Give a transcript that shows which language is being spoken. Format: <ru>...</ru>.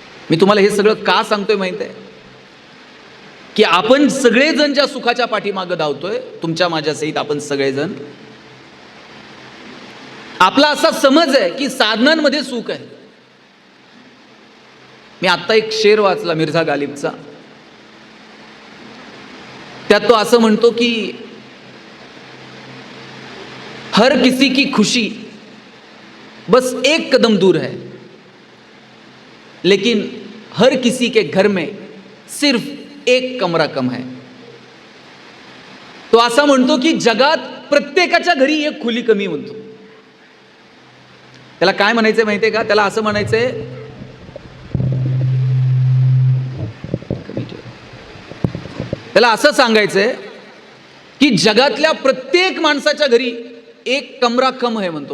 <mr>मी तुम्हाला हे सगळं का सांगतोय माहित आहे? की आपण सगळेजण ज्या सुखाच्या पाठीमागं धावतोय, तुमच्या माझ्या सहित आपण सगळेजण, आपला असा समज आहे की साधनांमध्ये सुख आहे. मी आत्ता एक शेर वाचला मिर्झा गालिबचा.</mr> <hi>त्यात तो असं म्हणतो की हर किसी की खुशी बस एक कदम दूर है, लेकिन हर किसी के घर में सिर्फ एक कमरा कम है.</hi> <mr>तो असा म्हणतो की जगात प्रत्येकाच्या घरी एक खोली कमी म्हणतो. त्याला काय म्हणायचंय माहितीये का? त्याला असं म्हणायचंय, त्याला असं सांगायचंय की जगातल्या प्रत्येक माणसाच्या घरी एक कमरा कम आहे म्हणतो.</mr>